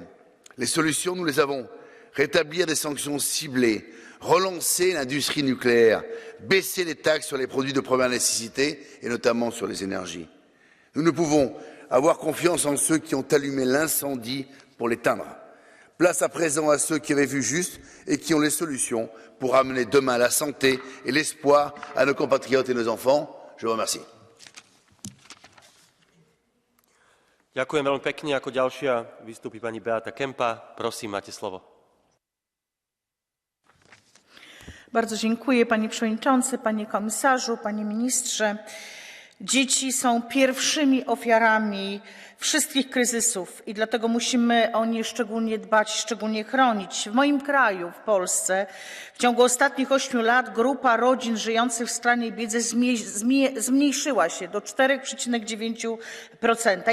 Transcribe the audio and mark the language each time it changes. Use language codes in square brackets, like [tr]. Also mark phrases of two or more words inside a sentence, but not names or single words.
[fr] Les solutions, nous les avons. Rétablir des sanctions ciblées, relancer l'industrie nucléaire, baisser les taxes sur les produits de première nécessité et notamment sur les énergies. Nous ne pouvons avoir confiance en ceux qui ont allumé l'incendie pour l'éteindre. Place à présent à ceux qui avaient vu juste et qui ont les solutions pour amener demain la santé et l'espoir à nos compatriotes et nos enfants. Je vous remercie. [sk] Ďakujem veľmi pekne. Ako ďalšia vystúpi pani Beata Kempa. Prosím, máte slovo. [pl] Bardzo dziękuję, panie przewodniczący, panie komisarzu, panie ministrze. Dzieci są pierwszymi ofiarami wszystkich kryzysów i dlatego musimy o nie szczególnie dbać, szczególnie chronić. W moim kraju, w Polsce, w ciągu ostatnich 8 lat grupa rodzin żyjących w skrajnej biedze zmniejszyła się do 4,9%.